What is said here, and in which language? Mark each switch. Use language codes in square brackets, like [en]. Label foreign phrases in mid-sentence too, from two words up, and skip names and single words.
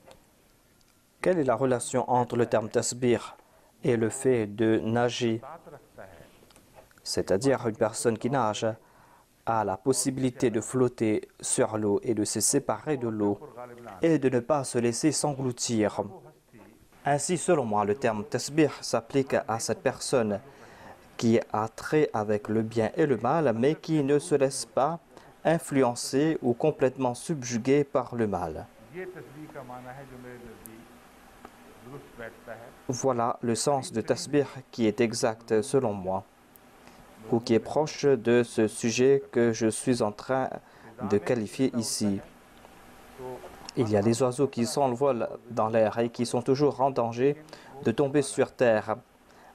[fr] Quelle est la relation entre le terme tasbih et le fait de nager? [ur] ساتھ رکھتا ہے, [fr] C'est-à-dire une personne qui nage a la possibilité de flotter sur l'eau et de se séparer de l'eau [ur] اور غالب نا [fr] et de ne pas se laisser s'engloutir. Ainsi, selon moi, le terme tasbih s'applique à cette personne qui a trait avec le bien et le mal, mais qui ne se laisse pas influencer ou complètement subjuguer par le mal. [ur] یہ تسبیح کا معنی ہے جو میرے نزدیک درست بیٹھتا ہے. [fr] Voilà le sens de tasbih qui est exact selon moi, ou qui est proche de ce sujet que je suis en train de qualifier ici. Il y a des oiseaux qui s'envolent dans l'air et qui sont toujours en danger de tomber sur terre.